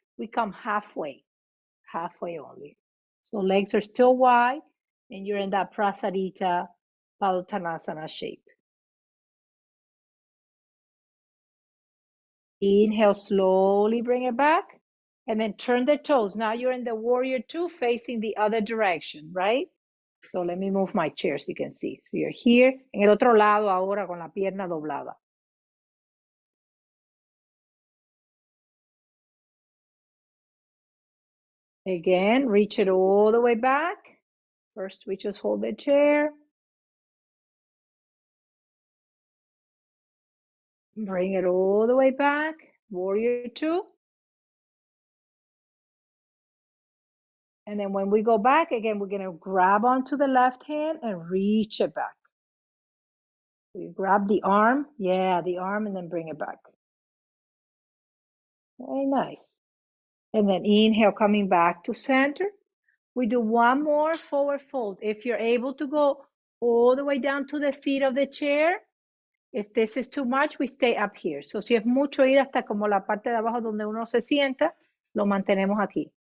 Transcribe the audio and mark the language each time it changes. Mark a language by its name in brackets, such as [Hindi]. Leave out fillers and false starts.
[English] We come halfway only. So legs are still wide and you're in that prasarita padottanasana shape. Inhale, slowly bring it back. And then turn the toes. Now you're in the warrior two, facing the other direction, right? So let me move my chair so you can see. So you're here, [Spanish] en el otro lado ahora con la pierna doblada. [English] Again, reach it all the way back. First, we just hold the chair. Bring it all the way back. Warrior two. And then when we go back, again, we're going to grab onto the left hand and reach it back. You grab the arm. Yeah, the arm, and then bring it back. Very nice. And then inhale, coming back to center. We do one more forward fold. If you're able to go all the way down to the seat of the chair, if this is too much, we stay up here. [Spanish] So si es mucho ir hasta como la parte de abajo donde uno se sienta, lo mantenemos aquí.